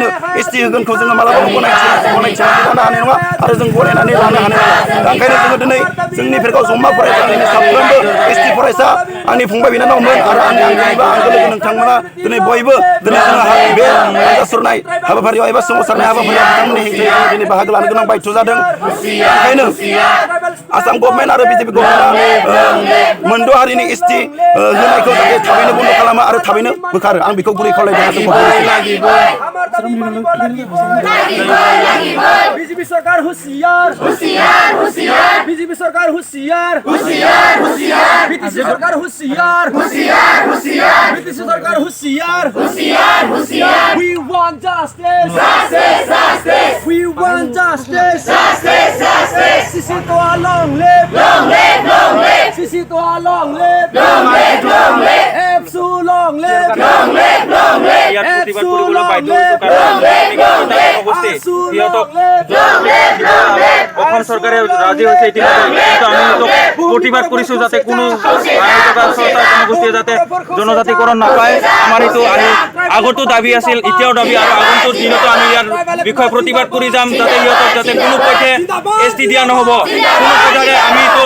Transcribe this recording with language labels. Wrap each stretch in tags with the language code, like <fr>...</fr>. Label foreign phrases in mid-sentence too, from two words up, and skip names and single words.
<brx>एसटि होगोनखौ जोङो मालाबाबो गनायथिनानै लानो हानाय नङा आरो जों गनायनानै लानो हानाय नङा दा ओंखायनो जोङो दिनै जोंनि फेरगाव जम्मा फरायसालिनि साफ्रोमबो एसटि फरायसा आंनि फंबाय बिनानावमोन आरो आंनि आंगोनिबा आंगो लोगो नोंथांमोना दिनै बयबो दिनै जोङो बे हानजा सुरनाय हाबाफारियाव एबा सोमावसारनाय हाबाफारियाव बिथांमोननि हेंथायै दिनै बाहागो लानो गोनां बायथ' जादों ओंखायनो आसाम गभर्नमेन्ट आरो बिजेपि गभर्नमेन्टआ मोनद' हारिनि एसटि होनायखौ जाहाथे थाबैनो बन्द' खालामो आरो थाबैनो बोखारो आं बेखौ गुरै खावलायदों आसाम</brx> <hi>बीजेपी सरकार होशियार होशियार होशियार बीजेपी सरकार होशियार होशियार होशियार बीटीसी सरकार होशियार होशियार होशियार बीटीसी सरकार होशियार होशियार होशियार</hi> <en>We want justice justice justice We want justice justice justice Sisito a long live long live Sisito a long live long live Epsu long live long live</en> <as>ইয়াত প্ৰতিবাদ কৰিবলৈ বাধ্য হৈছোঁ কাৰণ জনগোষ্ঠী সিহঁতক অসম চৰকাৰে ৰাজি হৈছে ইতিমধ্যে কিন্তু আমি সিহঁতক প্ৰতিবাদ কৰিছোঁ যাতে কোনো চৰকাৰ জনগোষ্ঠীয়ে যাতে জনজাতিকৰণ নাপায় আমাৰ এইটো আগতো দাবী আছিল এতিয়াও দাবী আৰু আগন্তুক দিনতো আমি ইয়াৰ বিষয়ে প্ৰতিবাদ কৰি যাম যাতে সিহঁতক যাতে কোনো পক্ষে এসটি দিয়া নহ'ব কোনো কথাৰে আমিতো</as>